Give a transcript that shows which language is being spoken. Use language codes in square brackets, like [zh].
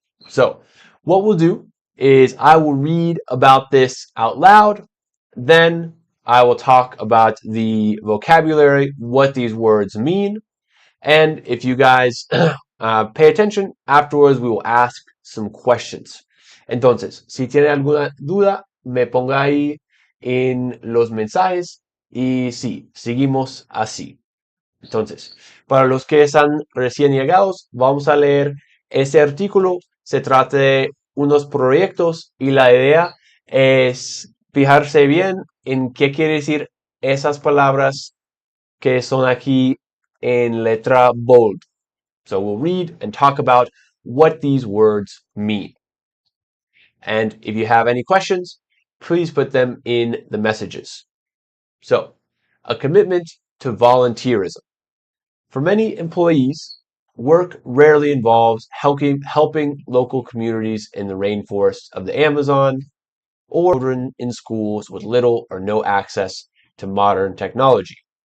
[en] So, what we'll do is I will read about this out loud, then I will talk about the vocabulary, what these words mean, and if you guys pay attention, afterwards we will ask some questions. [es] Entonces, si tiene alguna duda, me ponga ahí en los mensajes y sí, seguimos así. Entonces, para los que están recién llegados, vamos a leer este artículo. Se trata de unos proyectos y la idea es fijarse bien en qué quiere decir esas palabras que son aquí en letra bold. [en] So we'll read and talk about what these words mean. And if you have any questions, please put them in the messages. So, a commitment to volunteerism. For many employees, work rarely involves helping local communities in the rainforests of the Amazon or children in schools with little or no access to modern technology.